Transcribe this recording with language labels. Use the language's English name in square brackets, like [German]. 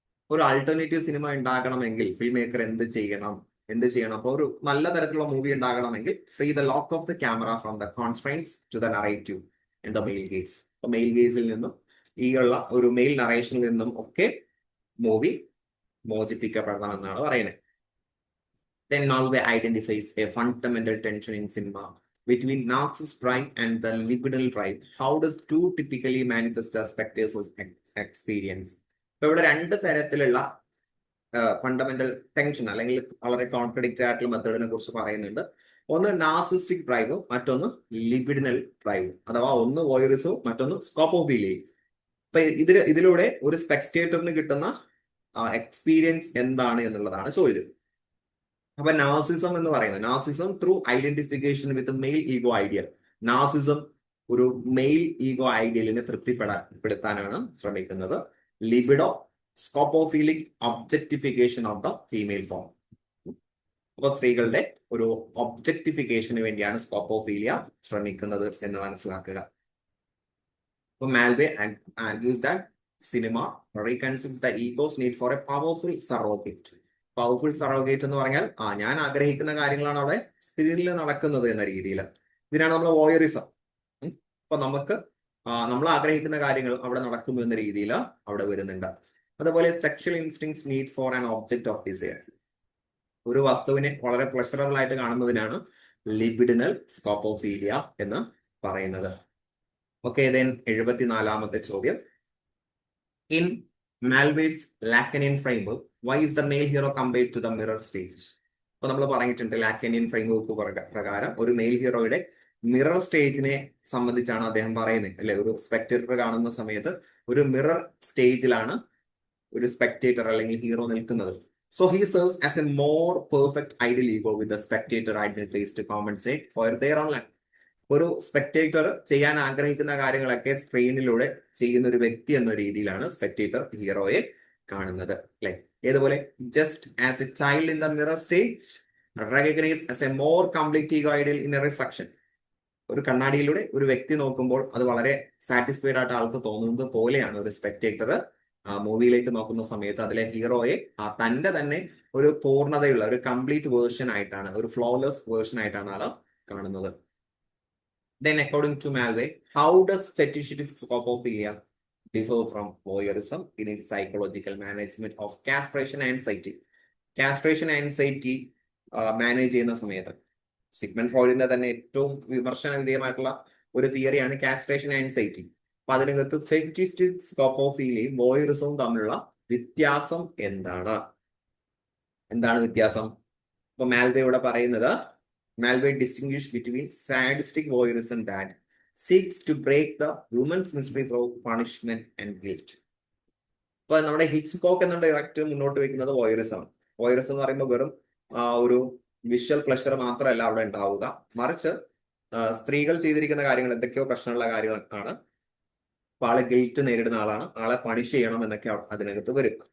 [Malayalam] ഒരു alternative cinema ഉണ്ടാകണമെങ്കിൽ film maker എന്ത് ചെയ്യണം? അപ്പോൾ ഒരു നല്ല തരത്തിലുള്ള മൂവി ഉണ്ടാകണമെങ്കിൽ [English] Free the look of the camera from the constraints to the narrative in the male gaze. [Malayalam] അപ്പൊ മെയിൽ ഗേസിൽ നിന്നും ഈ ഉള്ള ഒരു മെയിൽ നറേഷനിൽ നിന്നും ഒക്കെ മൂവി മോചിപ്പിക്കപ്പെടണം എന്നാണ് പറയുന്നത്. [English] Then Malway identifies a fundamental tension in cinema between narcissist drive and the libidinal drive. How does two typically manifest the spectators' experience? [Malayalam] ഇപ്പൊ ഇവിടെ 2 തരത്തിലുള്ള ഫണ്ടമെന്റൽ ടെൻഷൻ അല്ലെങ്കിൽ വളരെ കോൺട്രഡിക്റ്റഡ് ആയിട്ടുള്ള മെത്തേഡിനെ കുറിച്ച് പറയുന്നുണ്ട്. ഒന്ന് നാർസിസ്റ്റിക് ഡ്രൈവും മറ്റൊന്ന് ലിബിഡിനൽ ഡ്രൈവും, അഥവാ ഒന്ന് വോയറിസവും മറ്റൊന്ന് സ്കോപ്പോഫീലിയയും. അപ്പൊ ഇതിലൂടെ ഒരു സ്പെക്ടേറ്ററിന് കിട്ടുന്ന എക്സ്പീരിയൻസ് എന്താണ് എന്നുള്ളതാണ് ചോദ്യം. അപ്പൊ നാർസിസം എന്ന് പറയുന്നത്, [English] Narcissism through identification with male ego ideal. [Malayalam] നാർസിസം ഒരു മെയിൽ ഈഗോ ഐഡിയലിനെ തൃപ്തിപ്പെടുത്താനാണ് ശ്രമിക്കുന്നത്. [English] Libido scopophilic objectification of the female form. [Malayalam] അപ്പൊ സ്ത്രീകളുടെ ഒരു ഒബ്ജക്ടിഫിക്കേഷന് വേണ്ടിയാണ് സ്കോപ്പോഫീലിയ ശ്രമിക്കുന്നത് എന്ന് മനസ്സിലാക്കുക. [English] So Malway argues that cinema reconciles the ego's need for a powerful surrogate. [Malayalam] Powerful surrogate എന്ന് പറഞ്ഞാൽ ഞാൻ ആഗ്രഹിക്കുന്ന കാര്യങ്ങളാണ് അവിടെ സ്ക്രീനിൽ നടക്കുന്നത് എന്ന രീതിയിൽ. ഇതിനാണ് നമ്മൾ വോയറിസം. അപ്പൊ നമ്മൾ ആഗ്രഹിക്കുന്ന കാര്യങ്ങൾ അവിടെ നടക്കുന്നു എന്ന രീതിയിൽ അവിടെ വരുന്നുണ്ട്. അതുപോലെ [English] Sexual instincts need for an object of desire. [Malayalam] ഒരു വസ്തുവിനെ വളരെ പ്ലഷറബിൾ ആയിട്ട് കാണുന്നതിനാണ് ലിബിഡിനൽ സ്കോപ്പോഫീലിയ എന്ന് പറയുന്നത്. [English] okay, then [Malayalam] 74ാമത്തെ ചോദ്യം, [English] In Mulvey's Lacanian framework why is the male hero compared to the mirror stage? [Malayalam] അപ്പൊ നമ്മൾ പറഞ്ഞിട്ടുണ്ട് ലാക്കനിയൻ ഫ്രെയിംവർക്ക് പ്രകാരം ഒരു മെയിൽ ഹീറോയുടെ മിറർ സ്റ്റേജിനെ സംബന്ധിച്ചാണ് അദ്ദേഹം പറയുന്നത്, അല്ലെ? ഒരു സ്പെക്ടേറ്റർ കാണുന്ന സമയത്ത് ഒരു മിറർ സ്റ്റേജിലാണ് ഒരു സ്പെക്ടേറ്റർ അല്ലെങ്കിൽ ഹീറോ നിൽക്കുന്നത്. [English] So he serves as a more perfect ideal ego with the spectator identifies to compensate for their own lack. [Malayalam] ഒരു സ്പെക്ടേറ്റർ ചെയ്യാൻ ആഗ്രഹിക്കുന്ന കാര്യങ്ങളൊക്കെ സ്ക്രീനിലൂടെ ചെയ്യുന്ന ഒരു വ്യക്തി എന്ന രീതിയിലാണ് സ്പെക്ടേറ്റർ ഹീറോയെ കാണുന്നത് അല്ലെ. ഏതുപോലെ [English] Just as a child in the mirror stage recognise as a more complete ego ideal in a reflection. [Malayalam] ഒരു കണ്ണാടിയിലൂടെ ഒരു വ്യക്തി നോക്കുമ്പോൾ അത് വളരെ സാറ്റിസ്ഫൈഡ് ആയിട്ട് ആൾക്ക് തോന്നുന്നത് പോലെയാണ് ഒരു സ്പെക്ടേറ്റർ മൂവിയിലേക്ക് നോക്കുന്ന സമയത്ത് അതിലെ ഹീറോയെ തന്റെ തന്നെ ഒരു പൂർണ്ണതയുള്ള ഒരു കംപ്ലീറ്റ് വേർഷൻ ആയിട്ടാണ്, ഒരു ഫ്ലോലെസ് വേർഷൻ ആയിട്ടാണ് ആൾ കാണുന്നത്. [English] Then, according to Malway, how does fetishistic scopophilia differ from voyeurism in its psychological management of castration anxiety? [Malayalam] Castration anxiety manage ചെയ്യുന്ന സമയത്ത് സിഗ്മണ്ട് ഫ്രോയിഡിന്റെ തന്നെ ഏറ്റവും വിമർശന വിധേയമായിട്ടുള്ള ഒരു തിയറിയാണ് കാസ്ട്രേഷൻ ആൻസൈറ്റി. അപ്പൊ അതിനകത്ത് ഫെറ്റിസ്റ്റിക് സ്കോപ്പോഫീലിയയും വോയറിസവും തമ്മിലുള്ള വ്യത്യാസം എന്താണ് വ്യത്യാസം? ഇപ്പൊ മാൽവേ ഇവിടെ പറയുന്നത്, [English] Malway distinguished between sadistic voyeurism that seeks to break the woman's mystery through punishment and guilt. [Malayalam] ഇപ്പൊ നമ്മുടെ ഹിച്ച്കോക്ക് എന്ന ഡയറക്ടർ മുന്നോട്ട് വെക്കുന്നത് വോയറിസം ആണ്. വോയറിസം എന്ന് പറയുമ്പോൾ വെറും ഒരു വിഷ്വൽ പ്ലഷർ മാത്രമല്ല അവിടെ ഉണ്ടാവുക, മറിച്ച് സ്ത്രീകൾ ചെയ്തിരിക്കുന്ന കാര്യങ്ങൾ എന്തൊക്കെയോ പ്രശ്നമുള്ള കാര്യങ്ങളാണ്. അപ്പൊ ആളെ ഗിൽറ്റ് നേരിടുന്ന ആളാണ്, ആളെ പണിഷ് ചെയ്യണം എന്നൊക്കെ അതിനകത്ത് വരും.